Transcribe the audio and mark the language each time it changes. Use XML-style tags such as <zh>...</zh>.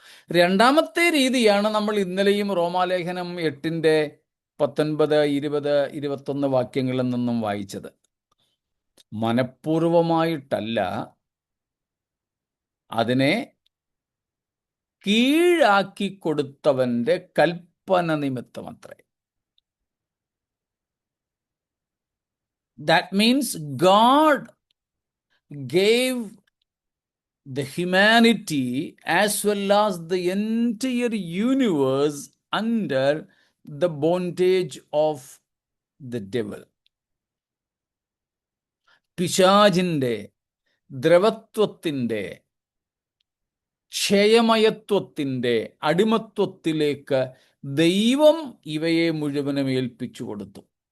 <ml>രണ്ടാമത്തെ രീതിയാണ് നമ്മൾ ഇന്നലെയും റോമാലേഖനം 8:19, 20, 21 വാക്യങ്ങളിൽ നിന്നും വായിച്ചത്. മനഃപൂർവമായിട്ടല്ല, അതിനെ കീഴാക്കി കൊടുത്തവന്റെ കൽപ്പന നിമിത്തമത്രേ.</ml> <en>That means God gave the humanity as well as the entire universe under the bondage of the devil.</en> <ml>പിശാചിന്റെ, ദ്രവത്വത്തിന്റെ, ക്ഷയമയത്വത്തിന്റെ അടിമത്വത്തിലേക്ക് ദൈവം ഇവയെ മുഴുവനും ഏൽപ്പിച്ചു കൊടുത്തു.</ml>